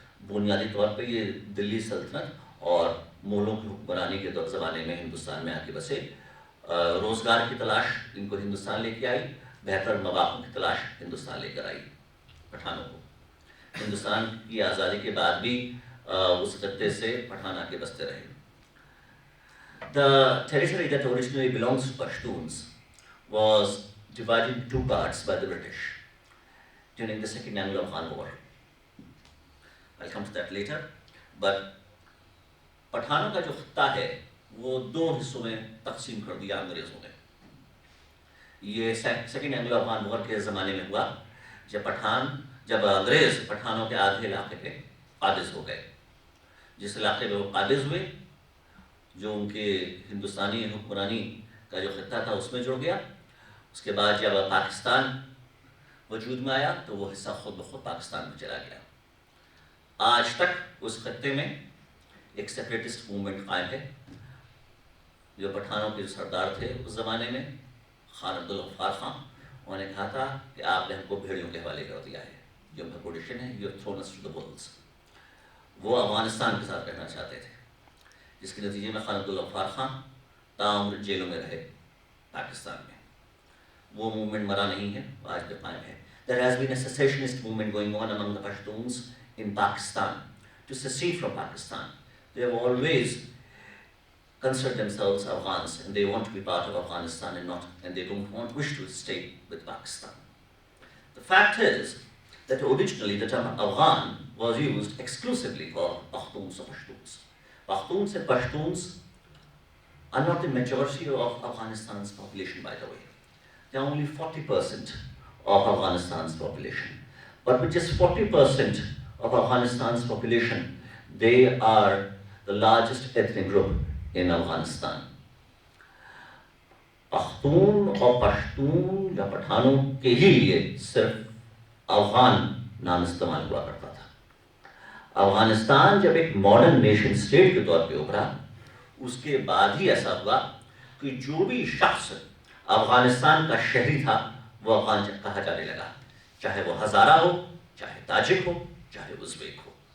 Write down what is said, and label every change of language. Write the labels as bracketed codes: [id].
[ur] بنیادی طور پہ یہ دلی سلطنت اور مغلوں کی حکمرانی کے زمانے میں ہندوستان میں آ کے بسے. روزگار کی تلاش ان کو ہندوستان لے کے آئی، بہتر مواقع کی تلاش ہندوستان لے کر آئی پٹھانوں کو. ہندوستان کی آزادی کے بعد بھی اس خطے سے پٹھان آ کے بستے رہے. [en] The territory that originally belongs to Pashtuns was divided into 2 parts by the British during the Second Anglo-Afghan War. I'll come to that later. But [ur] پٹھانوں کا جو خطہ ہے وہ 2 حصوں میں تقسیم کر دیا انگریزوں نے. یہ سیکنڈ اینگلو افغان وار کے زمانے میں ہوا، جب انگریز پٹھانوں کے آدھے علاقے پہ قابض ہو گئے. جس علاقے میں وہ قابض ہوئے، جو ان کے ہندوستانی حکمرانی کا جو خطہ تھا اس میں جڑ گیا. اس کے بعد جب پاکستان وجود میں آیا تو وہ حصہ خود بخود پاکستان میں چلا گیا. آج تک اس خطے میں ایک سیپریٹسٹ موومنٹ قائم ہے. جو پٹھانوں کے سردار تھے اس زمانے میں، خان عبدالغفار خان، انہوں نے کہا تھا کہ آپ نے ہم کو بھیڑیوں کے حوالے کر دیا ہے، جو پوزیشن ہے [en] You thrown us to the wolves. [ur] وہ افغانستان کے ساتھ رہنا چاہتے تھے، جس کے نتیجے میں خان عبدالغفار خان تاعمر جیلوں میں رہے پاکستان میں. وہ موومنٹ مرا نہیں ہے، آج تک قائم ہے. [en] There has been a secessionist movement going on among the Pashtuns in Pakistan to secede from Pakistan. They have always considered themselves Afghans and they want to be part of Afghanistan and they don't wish to stay with Pakistan. The fact is that originally the term Afghan was used exclusively for Pakhtuns or Pashtuns. Pakhtuns and Pashtuns are not the majority of Afghanistan's population, by the way. They are only 40% of Afghanistan's population. But with just 40% of Afghanistan's population, they are the largest ethnic group in Afghanistan. [ur] Pakhtun اور پشتون یا پٹھانوں کے ہی لیے صرف افغان نام استعمال ہوا کرتا تھا. افغانستان جب ایک ماڈرن نیشن اسٹیٹ کے طور پہ ابھرا، اس کے بعد ہی ایسا ہوا کہ جو بھی شخص افغانستان کا شہری تھا وہ افغان کہا جانے لگا، چاہے وہ ہزارہ ہو، چاہے تاجک ہو، چاہے ازبیک ہو.